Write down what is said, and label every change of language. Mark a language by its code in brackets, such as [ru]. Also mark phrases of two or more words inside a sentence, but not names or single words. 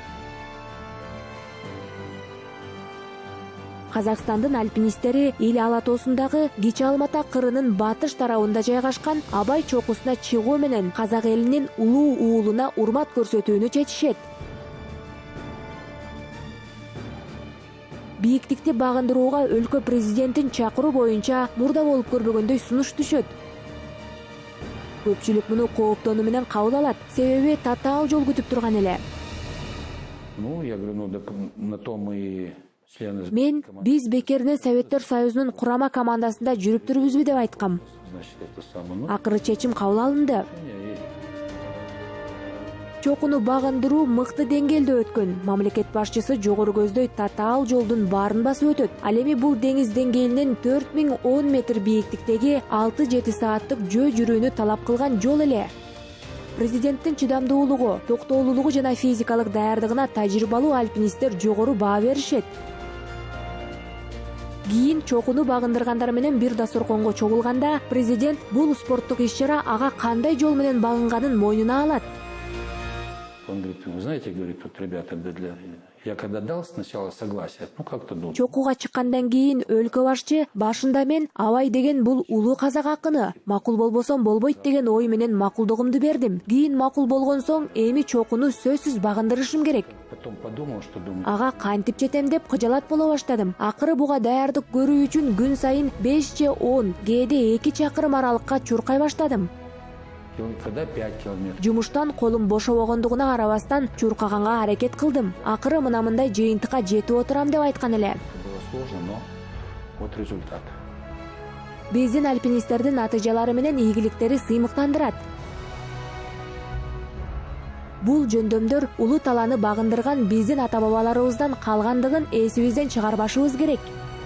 [ky] Казакстандын альпинисттери Ил Алатоосундагы Кичи Алмата кырынын батыш тарабында жайгашкан Абай чокусуна чыгуу менен казак элинин улуу уулуна урмат көрсөтүүнү чечишет. Бийиктикти багындырууга өлкө президентин чакыруу боюнча мурда болуп көрбөгөндөй сунуш түшөт. Көпчүлүк муну кооптонуу менен кабыл алат, себеби татаал жол күтүп турган эле. [ru] Ну, я говорю, на том и члены... [ky] Мен биз Бекеринен Советтер Союзунун курама командасында жүрүп турбузбу деп айткам. [ru] Значит, это самое... [ky] Акыры чечим кабыл алынды. И Чокуну багындыруу мыкты деңгээлде өткөн. Мамлекет башчысы жогору көздөй татаал жолдун баарын басып өтөт. Ал эми бул деңиз деңгээлинен 4010 метр бийиктиктеги 6-7 сааттык жөө жүрүүнү талап кылган жол эле. Президенттин чыдамдуулугу, токтоолуулугу жана физикалык даярдыгына тажрыйбалуу альпинисттер жогору баа беришет. Кийин чокуну багындыргандар менен бир дасторконго чогулганда, президент бул спорттук иш-чара ага кандай жол менен багынганын мойнуна алат. [ru] он говорит: вы знаете, говорит, вот ребята, я когда дал сначала согласие, ну как-то думал. [ky] Чокуга чыккандан кийин өлкө башчы башында мен Абай деген бул улуу казак акыны, макул болбосом болбойт деген ой менен макулдугумду бердим. Кийин макул болгон соң эми чокуну сөзсүз багындырышым керек. [ru] Потом подумал, что думаю. [ky] Ага кантип жетем деп кыжалат боло баштадым. Акыры буга даярдык көрүү үчүн күн сайын 5-10, кээде 2 чакырым аралыкка чуркай баштадым. [ru] Когда 5 километров. [ky] Жумуштан колум бошобогондугуна карабастан чуркаганга аракет кылдым. Акыры мындай жыйынтыкка жетип отурам деп айткан эле. [ru] Было сложно, но вот результат. [ky] биздин альпинисттердин натыйжалары менен ийгиликтери сыймыктандырат. Бул жөндөмдөр улуу талааны багындырган биздин ата-бабаларыбыздан калгандыгын эсибизден чыгарбашыбыз керек.